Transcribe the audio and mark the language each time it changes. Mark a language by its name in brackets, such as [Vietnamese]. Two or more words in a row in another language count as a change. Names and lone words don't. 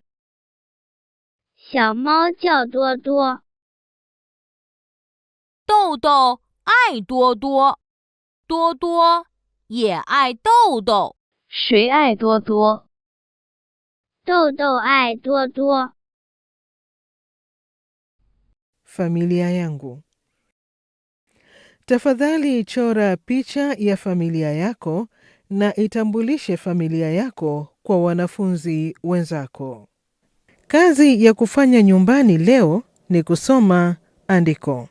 [Chinese] 小猫叫多多。豆豆爱多多，多多也爱豆豆。谁爱多多？豆豆爱多多。 [Swahili] Familia yangu. Tafadhali chora picha ya familia yako na itambulishe familia yako kwa wanafunzi wenzako. Kazi ya kufanya nyumbani leo ni kusoma andiko.